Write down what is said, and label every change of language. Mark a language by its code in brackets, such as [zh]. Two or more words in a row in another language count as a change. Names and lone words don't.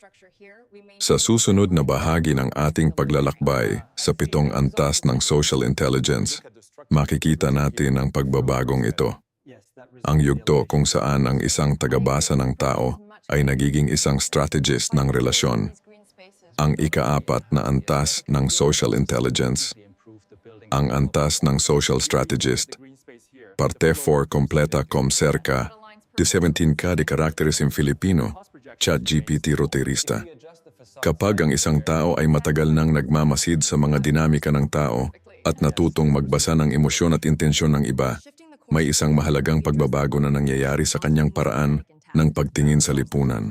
[tl] Sa susunod na bahagi ng ating paglalakbay sa 7 antas ng [en] social intelligence, [tl] makikita natin ang pagbabagong ito. Ang yugto kung saan ang isang tagabasa ng tao ay nagiging isang strategist ng relasyon. Ang ika-4 na antas ng [en] social intelligence. [tl] Ang antas ng [en] social strategist. [es] Parte 4 completa com cerca de 17 de caracteres en Filipino ChatGPT roterista. [tl] Kapag ang isang tao ay matagal nang nagmamasid sa mga dinamika ng tao at natutong magbasa ng emosyon at intensyon ng iba, may isang mahalagang pagbabago na nangyayari sa kanyang paraan ng pagtingin sa lipunan.